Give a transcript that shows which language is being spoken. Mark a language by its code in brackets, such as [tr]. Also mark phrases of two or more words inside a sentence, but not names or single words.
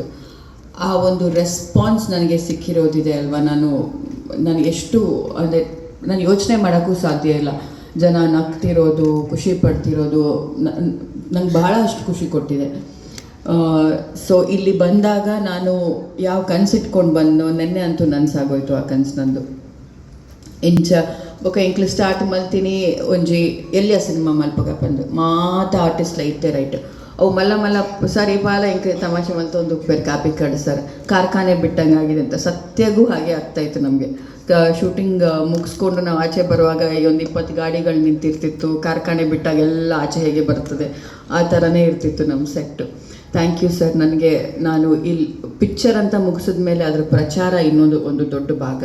[kn] ಆ ಒಂದು ರೆಸ್ಪಾನ್ಸ್ ನನಗೆ ಸಿಕ್ಕಿರೋದಿದೆ ಅಲ್ವಾ, ನಾನು ಎಷ್ಟು ಅಂದರೆ ನಾನು ಯೋಚನೆ ಮಾಡೋಕ್ಕೂ ಸಾಧ್ಯ ಇಲ್ಲ. ಜನ ನಗ್ತಿರೋದು, ಖುಷಿ ಪಡ್ತಿರೋದು ನಂಗೆ ಬಹಳಷ್ಟು ಖುಷಿ ಕೊಟ್ಟಿದೆ. ಸೊ ಇಲ್ಲಿ ಬಂದಾಗ ನಾನು ಯಾವ ಕನಸಿಟ್ಕೊಂಡು ಬಂದು ನೆನ್ನೆ ಅಂತೂ ನನಸಾಗೋಯ್ತು ಆ ಕನಸು ನಂದು. [tcy] ಎಂಕ್ಲು ಸ್ಟಾರ್ಟ್ ಮಲ್ತೀನಿ ಒಂಜಿ ಎಲ್ಲಿಯ ಸಿನಿಮಾ ಮಲ್ಪಗ ಬಂದು ಮಾತ ಆರ್ಟಿಸ್ಟ್ಲ ಇತ್ತೆ ರೈಟ್ ಅವು ಮಲ್ಲ ಸರ್ ಈ ಬಾಲ ಇಂಕ ತಮಾಷೆ ಮಲ್ತ ಒಂದು ಉಪ್ಪೇರು ಕಾಪಿ ಕಡ್ ಸರ್ [kn] ಕಾರ್ಖಾನೆ ಬಿಟ್ಟಂಗೆ ಆಗಿದೆ ಅಂತ. ಸತ್ಯಗೂ ಹಾಗೆ ಆಗ್ತಾಯಿತ್ತು ನಮಗೆ. ಶೂಟಿಂಗ್ ಮುಗಿಸ್ಕೊಂಡು ನಾವು ಆಚೆ ಬರುವಾಗ ಒಂದು 20 ಗಾಡಿಗಳು ನಿಂತಿರ್ತಿತ್ತು. ಕಾರ್ಖಾನೆ ಬಿಟ್ಟಾಗ ಎಲ್ಲ ಆಚೆ ಹೇಗೆ ಬರ್ತದೆ ಆ ಥರನೇ ಇರ್ತಿತ್ತು ನಮ್ಮ ಸೆಟ್ಟು. [en] Thank you sir. [kn] ನಾನು ಇಲ್ಲಿ ಪಿಕ್ಚರ್ ಅಂತ ಮುಗಿಸಿದ ಮೇಲೆ ಅದರ ಪ್ರಚಾರ ಒಂದು ದೊಡ್ಡ ಭಾಗ.